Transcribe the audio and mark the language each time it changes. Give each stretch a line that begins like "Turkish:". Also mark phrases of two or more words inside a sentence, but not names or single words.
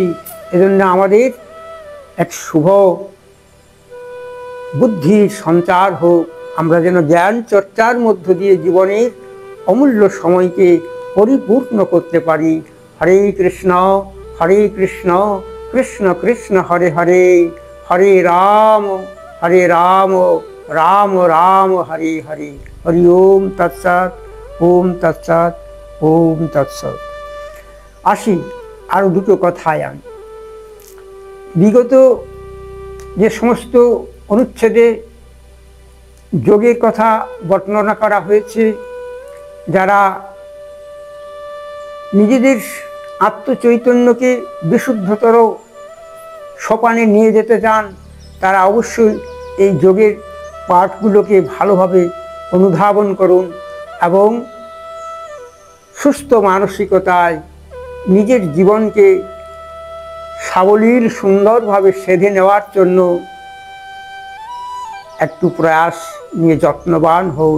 Bangla: এজন্য আমাদের এক শুভ বুদ্ধির সঞ্চার হোক, আমরা যেন জ্ঞান চর্চার মধ্য দিয়ে জীবনের অমূল্য সময়কে পরিপূর্ণ করতে পারি। হরে কৃষ্ণ কৃষ্ণ কৃষ্ণ হরে হরে, হরে রাম রাম রাম হরে হরে।
Sanskrit: হরি ওম তৎসৎ, ওম তৎসৎ, ওম তৎসৎ।
Bangla: আসি আরো দুটো কথায় আমি। বিগত যে সমস্ত অনুচ্ছেদে যোগের কথা বর্ণনা করা হয়েছে, যারা নিজেদের আত্মচৈতন্যকে বিশুদ্ধতর সোপানে নিয়ে যেতে চান, তারা অবশ্যই এই যোগের পাঠগুলোকে ভালোভাবে অনুধাবন করুন এবং সুস্থ মানসিকতায় নিজের জীবনকে সাবলীল সুন্দরভাবে সেধে নেওয়ার জন্য একটু প্রয়াস নিয়ে যত্নবান হন।